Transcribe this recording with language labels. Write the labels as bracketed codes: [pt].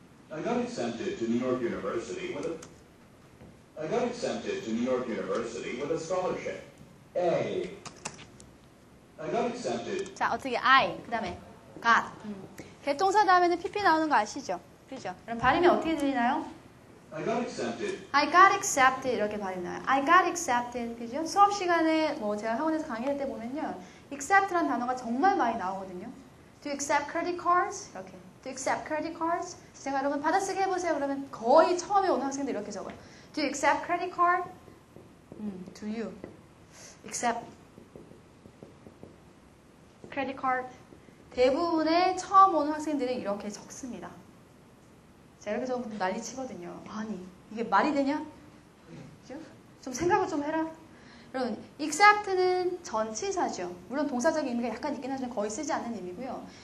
[en] I got accepted to New York University with a... I got accepted to New York University with a scholarship. A. I got accepted. [ko] 자, 어떻게 I, 그 다음에 got. 개통사 다음에는 PP 나오는 거 아시죠? 그죠? 그럼 발음이 어떻게 들리나요? [en] I got accepted. [ko] I got accepted 이렇게 발음 나요. [en] I got accepted. 그죠? [ko] 수업 시간에 뭐 제가 학원에서 강의할 때 보면요. accept라는 단어가 정말 많이 나오거든요. [en] Do you accept credit cards? [ko] 이렇게. [en] Do you accept credit cards? [ko] 제가 여러분 받아쓰기 해보세요. 그러면 거의 처음에 오는 학생들 이렇게 적어요. [en] Do you accept credit card? Do you accept credit card? [ko] 대부분의 처음 오는 학생들은 이렇게 적습니다. 제가 이렇게 적으면 난리 치거든요. 아니, 이게 말이 되냐? 그죠? 좀 생각을 좀 해라. 여러분, accept는 전치사죠. 물론 동사적인 의미가 약간 있긴 하지만 거의 쓰지 않는 의미고요.